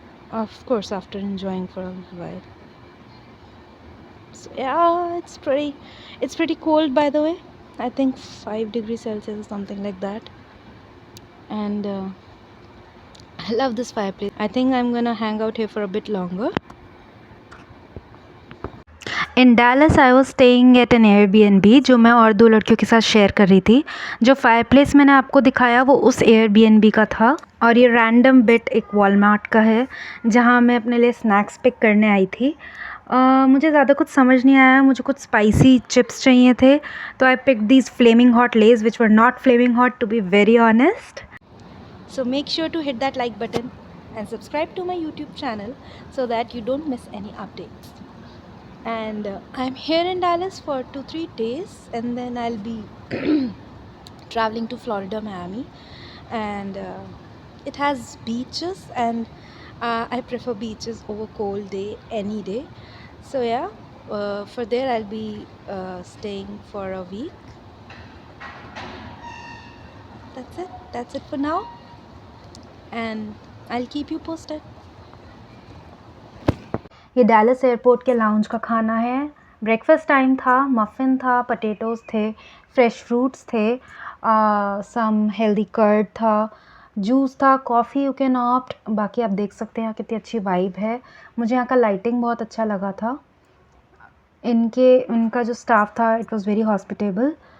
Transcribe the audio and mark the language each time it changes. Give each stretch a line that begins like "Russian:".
English: Of course, after enjoying for a little while. So yeah, it's pretty cold, by the way. I think 5 degrees Celsius or something like that. And I love this fireplace. I think I'm gonna hang out here for a bit longer. In Dallas I was staying at an Airbnb
Hindi: जो मैं और दो लड़कियों के साथ share कर रही थी. जो फायरप्लेस मैंने आपको दिखाया वो उस एयरबीएनबी का था. और ये रैंडम बिट एक वॉलमार्ट का है जहाँ मैं अपने लिए स्नैक्स पिक करने आई थी. मुझे ज़्यादा कुछ समझ नहीं आया. मुझे कुछ स्पाइसी चिप्स चाहिए थे तो
English: I pick these flaming hot Lay's which were not flaming hot to be very honest. So make sure to hit that like button and subscribe to my YouTube channel so that you don't miss any updates. And I'm here in Dallas for 2-3 days and then I'll be traveling to Florida, Miami, and it has beaches and I prefer beaches over cold day any day. So yeah, for there I'll be staying for a week. That's it for now, and I'll keep you posted.
Hindi: ये Dallas airport के lounge का खाना है. Breakfast time था. Muffin था, potatoes थे, fresh fruits थे, सम healthy curd था, जूस था, कॉफ़ी
English: You can opt.
Hindi: बाकी आप देख सकते हैं यहाँ कितनी अच्छी वाइब है. मुझे यहाँ का लाइटिंग बहुत अच्छा लगा था. इनका जो स्टाफ था
English: It was very hospitable.